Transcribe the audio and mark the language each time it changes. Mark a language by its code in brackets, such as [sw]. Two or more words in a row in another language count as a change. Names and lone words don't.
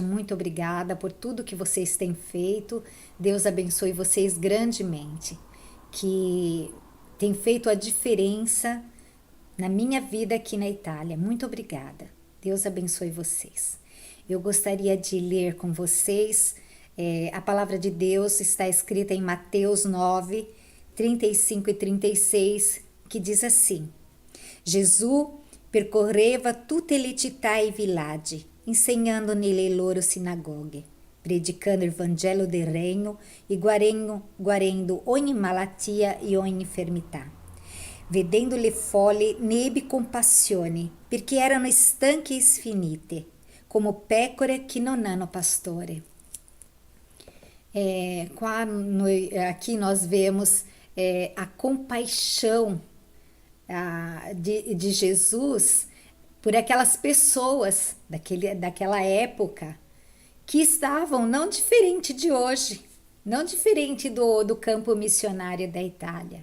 [pt] Muito obrigada por tudo que vocês têm feito. Deus abençoe vocês grandemente, que tem feito a diferença na minha vida aqui na Itália. Muito obrigada. Deus abençoe vocês. Eu gostaria de ler com vocês, a palavra de Deus está escrita em Mateus 9, 35 e 36, que diz assim: [it] Jesus percorreva tutte le città e villaggi, insegnando nelle loro sinagoghe, predicando il Vangelo del Regno e guarendo ogni malattia e ogni infermità. Vedendo le folle ne ebbe compassione, perché erano stanche e sfinite, come pecore che non hanno pastore. [pt] Aqui nós vemos a compaixão de Jesus por aquelas pessoas daquela época que estavam não diferente de hoje, não diferente do campo missionário da Itália.